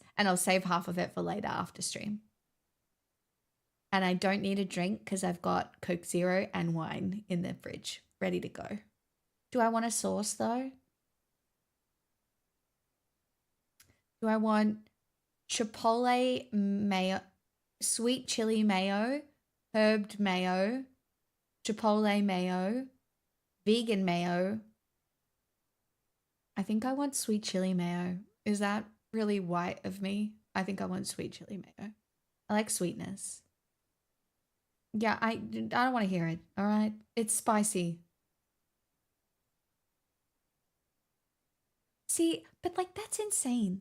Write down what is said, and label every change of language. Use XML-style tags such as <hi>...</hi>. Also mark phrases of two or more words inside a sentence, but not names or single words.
<en>And I'll save half of it for later after stream. And I don't need a drink because I've got Coke Zero and wine in the fridge ready to go. Do I want a sauce though? Do I want chipotle mayo, sweet chili mayo, herbed mayo, chipotle mayo, vegan mayo? I think I want sweet chili mayo. Is that really white of me? I think I want sweet chili mayo. I like sweetness. Yeah, I don't want to hear it, all right? It's spicy. See, but like that's insane.</en>